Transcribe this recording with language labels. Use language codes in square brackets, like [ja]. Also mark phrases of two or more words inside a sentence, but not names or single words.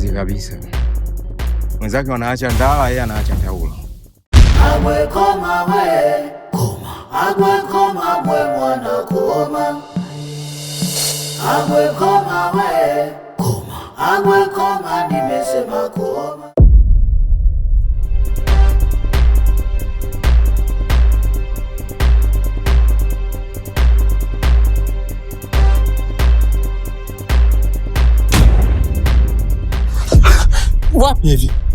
[sw] kabisa. Mwenzake wanaacha ndala, yeye anaacha taulo. Agwe koma we, koma. Agwe koma we mwana koma. Agwe koma we, koma. Agwe koma nimesema koma. Wapi hivi?